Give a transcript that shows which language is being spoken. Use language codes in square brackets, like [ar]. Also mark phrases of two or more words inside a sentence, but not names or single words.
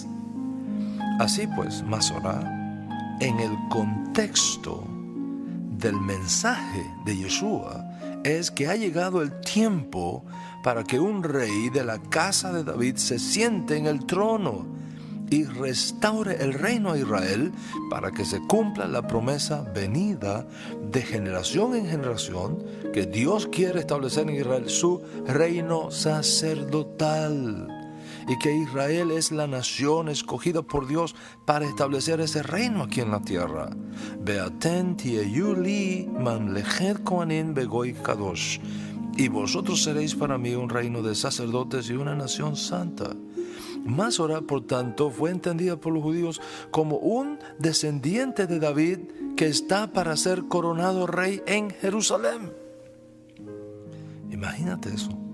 [es] Así pues, Masorá, en el contexto del mensaje de Yeshua, es que ha llegado el tiempo para que un rey de la casa de David se siente en el trono y restaure el reino a Israel, para que se cumpla la promesa venida de generación en generación, que Dios quiere establecer en Israel su reino sacerdotal. y que Israel es la nación escogida por Dios para establecer ese reino aquí en la tierra. [he] ואתם תהיו לי ממלכת כהנים וגוי קדוש. [es] Y vosotros seréis para mí un reino de sacerdotes y una nación santa. Masora, por tanto, fue entendida por los judíos como un descendiente de David que está para ser coronado rey en Jerusalén. Imagínate eso.